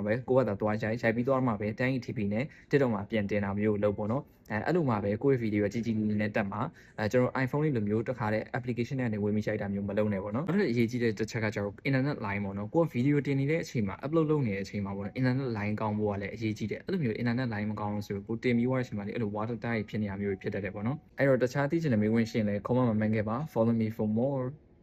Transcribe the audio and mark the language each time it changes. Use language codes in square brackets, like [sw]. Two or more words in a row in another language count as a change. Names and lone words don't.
[my] ပဲကိုကသာတွားရိုက်ပြီးသွားမှပဲ 1080p နဲ့ TikTok မှာပြန်တင်တာမျိုးလုပ်ပေါ့နော်အဲ့လိုမှပဲကိုယ့်ရဲ့ video ကြီးလေးနဲ့တက်မှာကျွန်တော် iPhone လေးလိုမျိုးတစ်ခါတည်း application တွေကနေဝင်ပြီးရိုက်တာမျိုးမလုပ်နဲ့ပေါ့နော်နောက်တစ်အရေးကြီးတဲ့တစ်ချက်ကကျတော့ [en] internet line [my] ပေါ့နော်ကိုက video တင်နေတဲ့အချိန်မှာ upload လုပ်နေတဲ့အချိန်မှာပေါ့နော် [en] internet line [my] ကောင်းဖို့ကလည်းအရေးကြီးတယ်အဲ့လိုမျိုး [en] internet line [my] မကောင်းလို့ဆိုကိုတင်ပြီးသွားတဲ့အချိန်မှာလေအဲ့လို [en] water tight [my] ဖြစ်နေတာမျိုးဖြစ်တတ်တယ်ပေါ့နော်အဲ့တော့တခြားသိချင်တဲ့မေးခွန်းရှိရင်လည်း comment မှာမှန်းခဲ့ပါ [en] follow me for more